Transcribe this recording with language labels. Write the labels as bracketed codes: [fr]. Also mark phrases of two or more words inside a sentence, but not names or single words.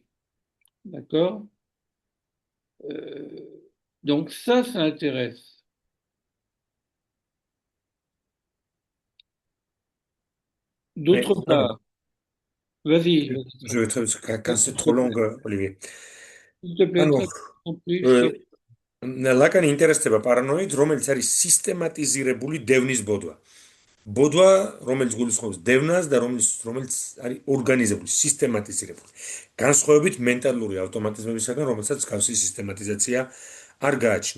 [fr] D'accord? Donc ça intéresse. D'autre part, vas-y. Je vais quand c'est trop long, Olivier. S'il te plaît, [ka] ლაკანი ინტერესდება პარანოიდ, რომელიც არის სისტემატიზირებული დევნის ბოდვა. ბოდვა, რომელიც გულისხმობს დევნას და რომელიც არის ორგანიზებული, სისტემატიზირებული. განსხვავებით მენტალური ავტომატიზმებისგან, რომელსაც გავსი სისტემატიზაცია არ გააჩნია.